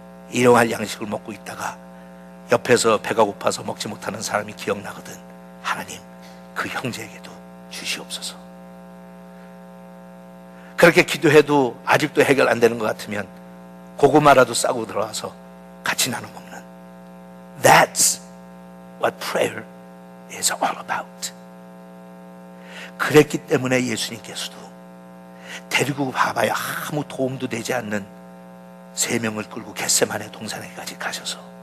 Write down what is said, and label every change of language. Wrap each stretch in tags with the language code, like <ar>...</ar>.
<ko>일용할 양식을 먹고 있다가 옆에서 배가 고파서 먹지 못하는 사람이 기억나거든. 하나님, 그 형제에게도 주시옵소서. 그렇게 기도해도 아직도 해결 안 되는 것 같으면 고구마라도 싸고 들어와서 같이 나눠 먹는.</ko> <en>That's what prayer is all about.</en> <ko>그랬기 때문에 예수님께서도 데리고 가봐야 아무 도움도 되지 않는 3명을 끌고 겟세마네 동산에까지 가셔서.</ko>